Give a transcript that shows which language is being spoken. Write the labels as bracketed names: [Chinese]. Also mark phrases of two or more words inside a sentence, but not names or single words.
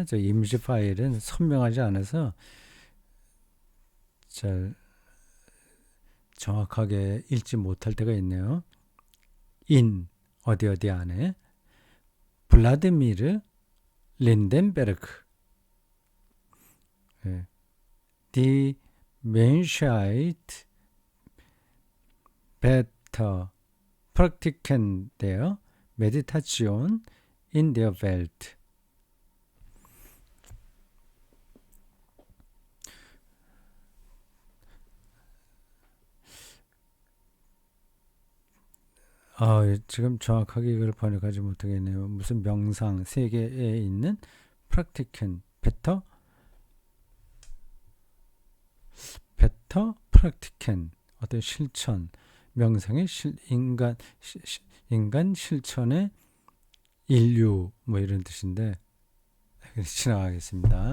[Korean] 저 이미지 파일은 선명하지 않아서 잘 정확하게 읽지 못할 때가 있네요. 어디 안에 [German] 블라디미르 린덴베르크 Die Menschheit better praktiken der Meditation in der Welt. [Korean] 지금 정확하게 이걸 번역하지 못하겠네요. 무슨 명상 세계에 있는 [German] praktiken better [Korean] 더 프락티켄 어떤 실천 명상의 인간 실천의 인류 뭐 이런 뜻인데 지나가겠습니다.